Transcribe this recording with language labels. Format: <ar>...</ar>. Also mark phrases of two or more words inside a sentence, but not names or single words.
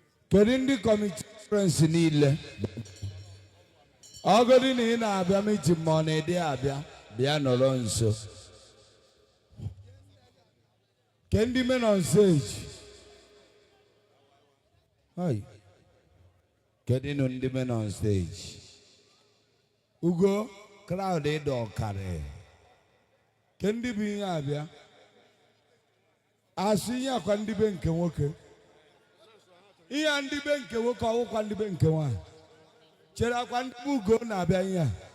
<ig>Kedu ndị kọmitii conference niile? Ọ godi na ị na-abịa meeting ma ọ na-ede abịa, bịa nọrọ nso. Ke ndị</ig> <en>men on stage?</en> <ig>Hai. Kedu nụ ndị</ig> <en>men on stage?</en> <ig>Ugo, crowd ịdọ ọkarị. Ke ndị bụ ihe abịa? Asụ ihe akwa ndị be nke nwoke. Ihe a ndị be nke nwoke, ọ wụkwa ndị be nke nwaanyị. Chere akwa ndị bụ Ugo na-abịa ihe a.</ig>